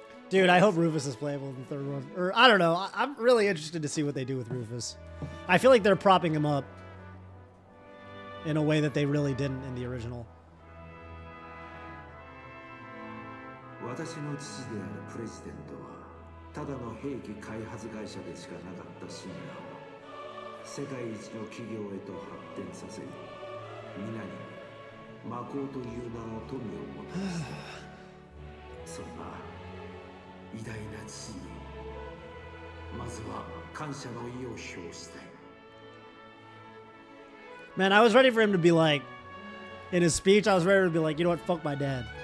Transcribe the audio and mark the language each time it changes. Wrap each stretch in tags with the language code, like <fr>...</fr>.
<en>Dude, I hope Rufus is playable in the 3rd one. Or, I don't know. I'm really interested to see what they do with Rufus. I feel like they're propping him up in a way that they really didn't in the original.</en> <ja>私の父であるプレジデントはただの兵器開発会社でしかなかったシンラを世界一の企業へと発展させ皆に魔法という名の富をもたらすそんな偉大な父にまずは感謝の意を表したい</ja> <en>Man, I was ready for him to be like, in his speech, I was ready to be like, you know what, fuck my dad.</en>